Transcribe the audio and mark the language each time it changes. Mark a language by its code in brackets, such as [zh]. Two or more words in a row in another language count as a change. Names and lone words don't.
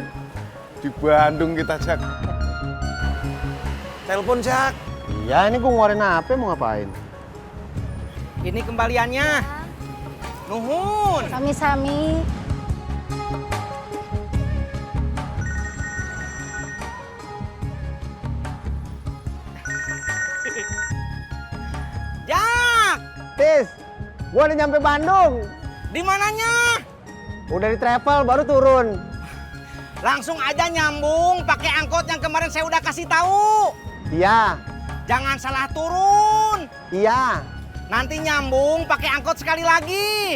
[id] Di Bandung kita, Jak. Telepon, Jak. Iya, ini gue ngeluarin HP mau ngapain? Ini kembaliannya. [su] Nuhun. Sami-sami. [id] Jak! Tis, gue udah nyampe Bandung. Di mananya? Udah di travel, baru turun. Langsung aja nyambung pakai angkot yang kemarin saya udah kasih tahu. Iya. Jangan salah turun. Iya. Nanti nyambung pakai angkot sekali lagi.